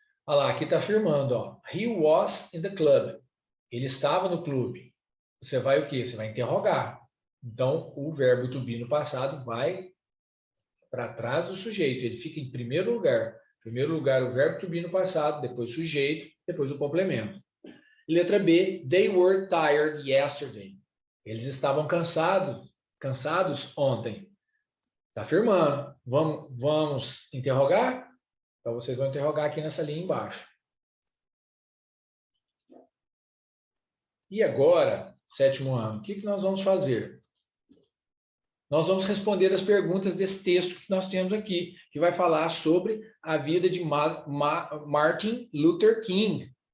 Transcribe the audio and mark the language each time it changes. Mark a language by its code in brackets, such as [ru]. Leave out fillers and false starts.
[pt] Olha lá, aqui está afirmando, ó. [en] He was in the club. [pt] Ele estava no clube. Você vai o quê? Você vai interrogar. Então, o verbo to be no passado vai para trás do sujeito. Ele fica em primeiro lugar. Em primeiro lugar, o verbo to be no passado, depois sujeito, depois o complemento. Letra B, [en] they were tired yesterday. [pt] Eles estavam cansados ontem. Está afirmando. Vamos interrogar? Então, vocês vão interrogar aqui nessa linha embaixo. E agora, sétimo ano, o que nós vamos fazer? Nós vamos responder as perguntas desse texto que nós temos aqui, que vai falar sobre a vida de Martin Luther King.